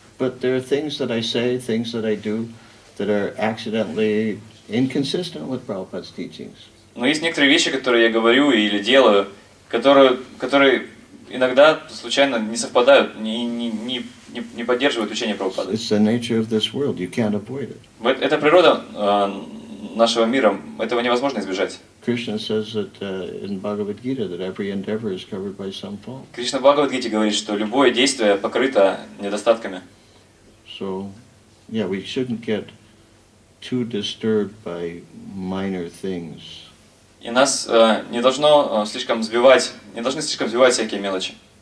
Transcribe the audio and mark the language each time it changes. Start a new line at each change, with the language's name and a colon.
English: But there are things that I say, things that I do, that are accidentally inconsistent with Prabhupada's teachings.
Russian: Но есть некоторые вещи, которые я говорю или делаю, которые иногда случайно не совпадают, не поддерживают учение Прабхупады.
English: It's the nature of this world. You can't avoid it.
Russian: Это природа нашего мира, этого невозможно избежать.
English: Krishna says that in Bhagavad Gite that every endeavor is covered by some fault.
Russian: Кришна в Бхагават Гите говорит, что любое действие покрыто недостатками.
English: So, yeah, we shouldn't get too disturbed by minor things.
Russian: И нас не должны слишком сбивать всякие мелочи.